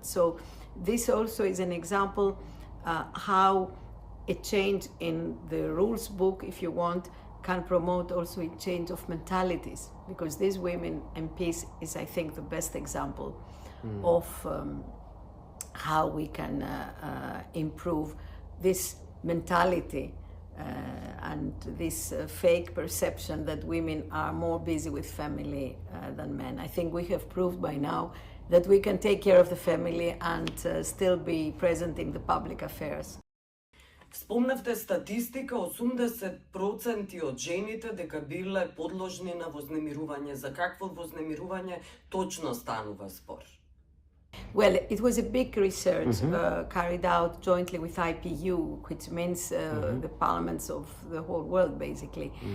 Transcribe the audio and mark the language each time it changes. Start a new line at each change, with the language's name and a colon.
English: So this also is an example how a change in the rules book, if you want, can promote also a change of mentalities, because these women MPs is, I think, the best example of how we can improve this mentality and this fake perception that women are more busy with family than men. I think we have proved by now that we can take care of the family and still be present in the public affairs.
Macedonian: Спомнавте статистика, 80% од жените дека биле подложни на вознемирување. За какво вознемирување точно станува збор?
English: Well, it was a big research carried out jointly with IPU, which means the parliaments of the whole world, basically.